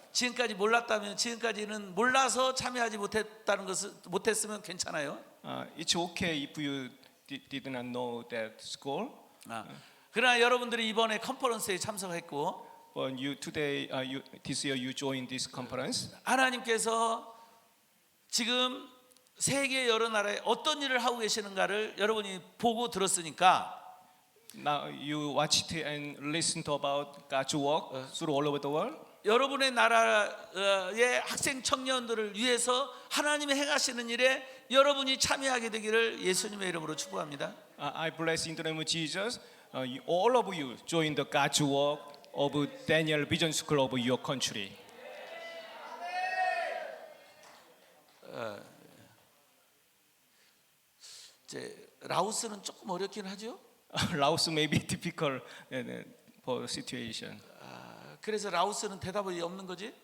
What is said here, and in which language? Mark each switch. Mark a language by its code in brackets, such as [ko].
[ko] 지금까지는 몰라서 참여하지 못했으면 괜찮아요. [en] It's okay if you did not know that school. [ko] 그러나 여러분들이 이번에 컨퍼런스에 참석했고, [en] But this year you joined this conference. [ko] 하나님께서 지금 세계 여러 나라에 어떤 일을 하고 계시는가를 여러분이 보고 들었으니까. [en] Now you watched and listened about God's work through all over the world. [ko] 여러분의 나라의 학생 청년들을 위해서 하나님이 행하시는 일에 여러분이 참여하게 되기를 예수님의 이름으로 축복합니다. [en] I bless in the name of Jesus. All of you join the God's work of Daniel Vision School of your country. [ko] 이제 라오스는 조금 어렵긴 하죠. [en] Laos may be difficult for situation. [ko] 그래서 라오스는 대답이 없는 거지?